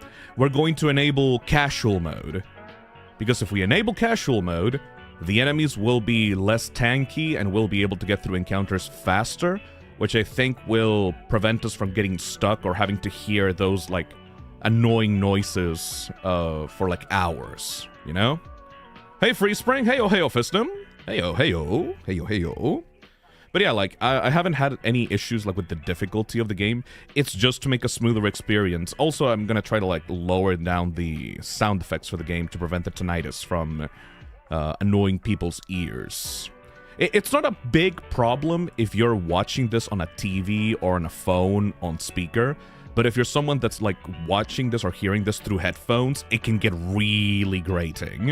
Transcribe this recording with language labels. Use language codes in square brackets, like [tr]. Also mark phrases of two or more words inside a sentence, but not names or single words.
[en] We're going to enable casual mode. Because if we enable casual mode, the enemies will be less tanky and we'll be able to get through encounters faster, which I think will prevent us from getting stuck or having to hear those, like, annoying noises for, like, hours, you know? Hey, Freespring! Heyo, heyo, Phisnom! Heyo, heyo! Heyo, heyo! But yeah, like, I haven't had any issues, like, with the difficulty of the game. It's just to make a smoother experience. Also, I'm gonna try to, like, lower down the sound effects for the game to prevent the tinnitus from annoying people's ears. It's not a big problem if you're watching this on a TV or on a phone on speaker, but if you're someone that's, like, watching this or hearing this through headphones, it can get really grating.